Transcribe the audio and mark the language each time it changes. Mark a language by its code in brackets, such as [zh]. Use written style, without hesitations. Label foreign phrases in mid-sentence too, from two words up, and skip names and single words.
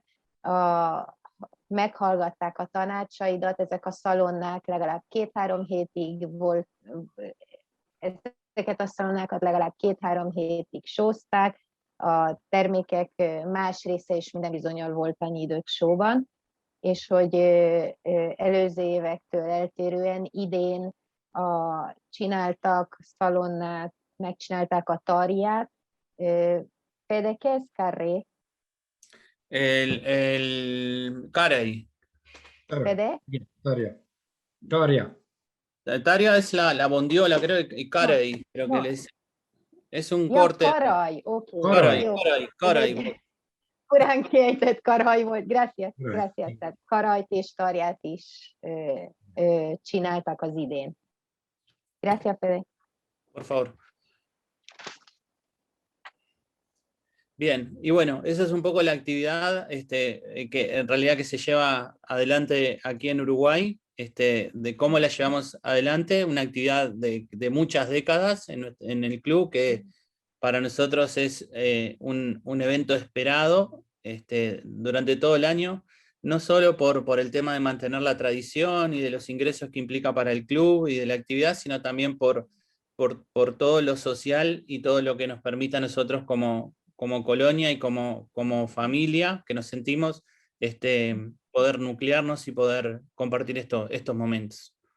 [hu] Meghallgatták a tanácsaidat, ezek a szalonnák legalább 2-3 hétig volt, ezeket a szalonnákat legalább 2-3 hétig sózták, a termékek más része is minden bizonnyal volt annyi időt sóban, és hogy előző évektől eltérően idén csináltak szalonnát, megcsinálták a tarját. [es] ¿De qué es carré? El carey. ¿Pede? Tarja. Tarja es la bondiola, creo, y carey, creo que es un corte. [hu] Karaj, oké. Karaj. Korán kiejtett karaj volt, gracias. Tehát karajt és tarját is csináltak az idén. [es] Gracias, Fede. Por favor. Bien, y bueno, esa es un poco la actividad que en realidad que se lleva adelante aquí en Uruguay, de cómo la llevamos adelante, una actividad de muchas décadas en el club, que para nosotros es un evento esperado durante todo el año, no solo por el tema de mantener la tradición y de los ingresos que implica para el club y de la actividad, sino también por todo lo social y todo lo que nos permite a nosotros como colonia y como familia, que nos sentimos, poder nuclearnos y poder compartir estos momentos.